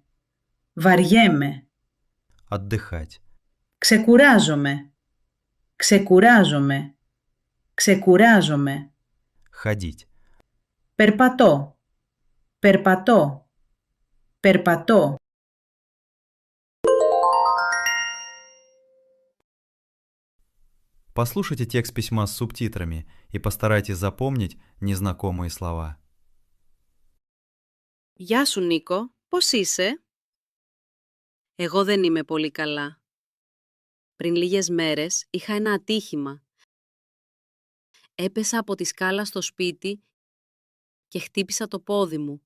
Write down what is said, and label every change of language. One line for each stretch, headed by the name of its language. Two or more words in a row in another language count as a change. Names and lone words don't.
Greek: Βαριέμαι.
Russian: Отдыхать.
Greek: Ξεκουράζομαι. Ξεκουράζομαι. Ξεκουράζομαι.
Russian: Ходить.
Greek: Περπατώ. Περπατώ. Περπατώ.
Russian: Послушайте текст письма с субтитрами и постарайтесь запомнить незнакомые слова.
Greek: Γεια σου Νίκο, πώς είσαι? Εγώ δεν είμαι πολύ καλά. Πριν λίγες μέρες είχα ένα ατύχημα. Έπεσα από τη σκάλα στο σπίτι και χτύπησα το πόδι μου.